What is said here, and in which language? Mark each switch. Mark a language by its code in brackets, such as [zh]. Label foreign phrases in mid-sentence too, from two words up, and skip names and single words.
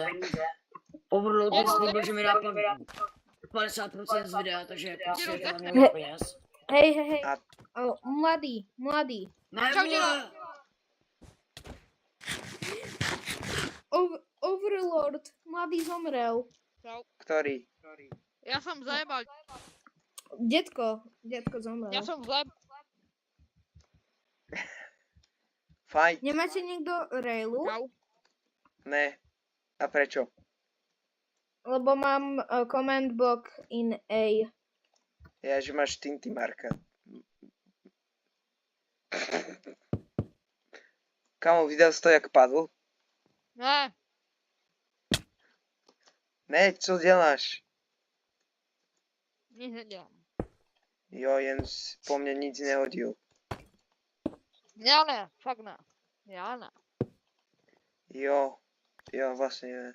[cs] Overload mi slíbil, že mi dá pak 50% z videa, takže posejte na mě peněz. Hej. A- Mladý. Ne, Čau, vole. [sk] Overlord, mladý zomrel. [cs] Který? Já jsem zajebal. [sk] Detko zomrel. Ja som zle. Fajt. Nemáte niekto railu? Čau. Ne. A prečo? Lebo mám [en] command block [sk] in A. Ja, že máš Tinty Marka. Kamo, videl si to, [cs] jak padl? Ne. Ne, co děláš? Nic nedělám. Jo, jen po mně nic nehodil. [sk] Ja ne, fakt ne. Ja ne. [cs] Jo, vlastně ne.